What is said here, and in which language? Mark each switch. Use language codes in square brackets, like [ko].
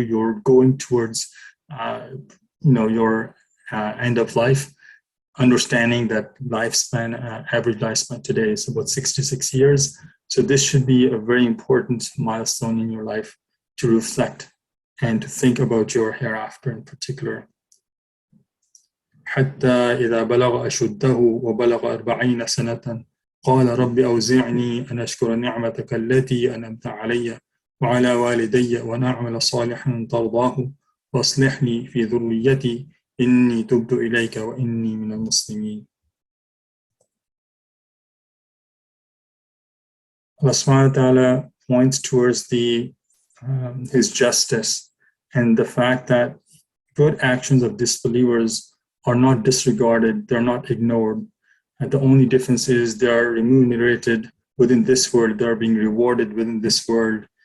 [en] You're going towards your end of life, understanding that average lifespan today is about 66 years. So this should be a very important milestone in your life to reflect and to think about your hereafter in particular. [ar] حتى إذا بلغ أشده وبلغ 40 سنة قال رب أوزعني أن أشكر نعمتك التي أنعمت علي وعلى والدي وأن أعمل صالحا ترضاه وأصلح لي في ذريتي إني تبت إليك وإني من المسلمين. [en] Allah subhanahu wa ta'ala points towards his justice and the fact that good actions of disbelievers are not disregarded, they're not ignored. And the only difference is they are remunerated within this world, they are being rewarded within this world.